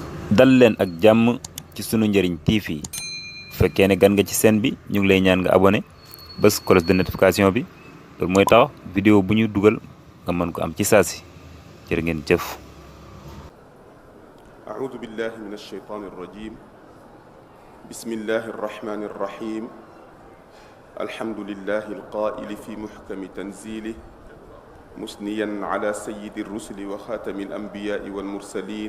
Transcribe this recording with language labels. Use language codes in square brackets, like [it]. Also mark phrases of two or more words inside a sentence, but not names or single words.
[wo] dal leen ak jàmm ci sunu njëriñ TV bu fekkee ne gan nga ci chaîne bi ñu ngi lay ñaan nga abonné bés [fr] cloche de notification [wo] bi loolu mooy tax vidéo bu ñu dugal nga mën ko am ci saasi jërë ngeen jëf. [ar] أعوذ بالله من الشيطان الرجيم بسم الله الرحمن الرحيم الحمد لله القائل في محكم تنزيله مثنيا على سيد الرسل وخاتم الأنبياء والمرسلين